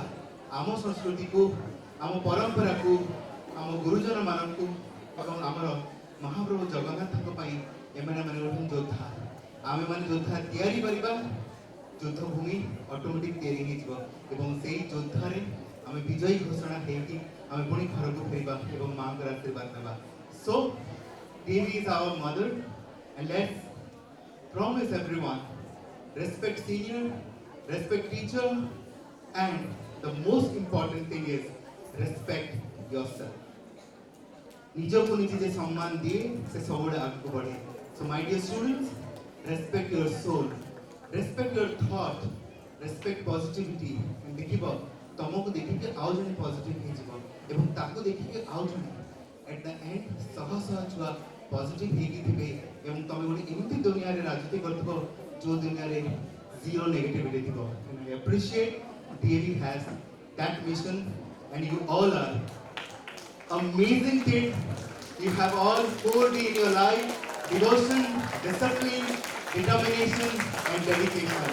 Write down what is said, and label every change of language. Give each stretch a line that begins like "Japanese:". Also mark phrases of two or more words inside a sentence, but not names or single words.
Odia: ଆମ ସଂସ୍କୃତିକୁ, ଆମ ପରମ୍ପରାକୁ, ଆମ ଗୁରୁଜନମାନଙ୍କୁ ଏବଂ ଆମର ମହାପ୍ରଭୁ ଜଗନ୍ନାଥଙ୍କ ପାଇଁ ଏମାନେ ହେଉଛନ୍ତି ଯୋଦ୍ଧା। ଆମେମାନେ ଯୋଦ୍ଧା ତିଆରି କରିବା, ଯୁଦ୍ଧଭୂମି ଅଟୋମେଟିକ୍ ତିଆରି ହେଇଯିବ ଏବଂ ସେଇ ଯୋଦ୍ଧାରେ ଆମେ ବିଜୟୀ ଘୋଷଣା ହେଇକି ଆମେ ପୁଣି ଘରକୁ ଫେରିବା ଏବଂ ମାଙ୍କର ଆଶୀର୍ବାଦ ନେବା।
English: So, Devi is our mother and let's promise everyone, respect senior, respect teacher, and the most important thing is respect yourself.
Odia: ନିଜକୁ ନିଜେ ଯେ ସମ୍ମାନ ଦିଏ ସେ ସବୁବେଳେ ଆଗକୁ ବଢ଼େ।
English: So my dear students, respect your soul, respect your thought, respect positivity, and
Odia: ଦେଖିବ ତମକୁ ଦେଖିକି ଆଉ ଜଣେ ପଜିଟିଭ୍ ହେଇଯିବ ଏବଂ ତାକୁ ଦେଖିକି ଆଉ ଜଣେ
English: at the end
Odia: ଶହ ଶହ ଛୁଆ ପଜିଟିଭ୍ ହେଇକି ଥିବେ ଏବଂ ତମେ ଗୋଟେ ଏମିତି ଦୁନିଆରେ ରାଜନୀତି କରୁଥିବ ଯୋଉ ଦୁନିଆରେ
English: zero negativity
Odia: ଥିବ।
English: And I appreciate DAV has that mission and you all are amazing kids. You have all 4D in your life: devotion, discipline, determination, and dedication.